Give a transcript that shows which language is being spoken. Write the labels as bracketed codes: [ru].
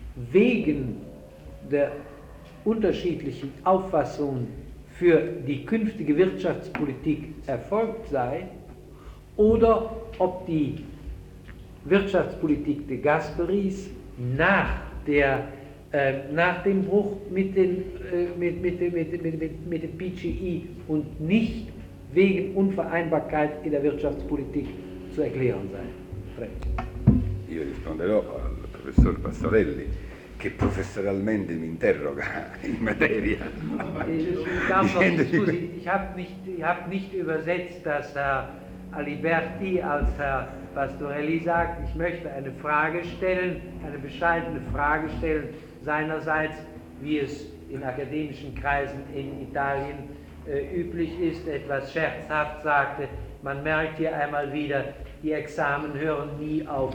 [de] wegen der unterschiedlichen Auffassungen für die künftige Wirtschaftspolitik erfolgt sei, oder ob die Wirtschaftspolitik de Gasperis nach dem Bruch mit dem PGI und nicht wegen Unvereinbarkeit in der Wirtschaftspolitik zu erklären sei. [it] Io risponderò al professor Pastorelli, che professoralmente mi interroga in materia. [de] Ich habe nicht übersetzt, dass Herr Aliberti als Herr Pastorelli sagt, ich möchte eine Frage stellen, eine bescheidene Frage stellen seinerseits, wie es in akademischen Kreisen in Italien üblich ist, etwas scherzhaft sagte, man merkt hier einmal wieder, die Examen hören nie auf.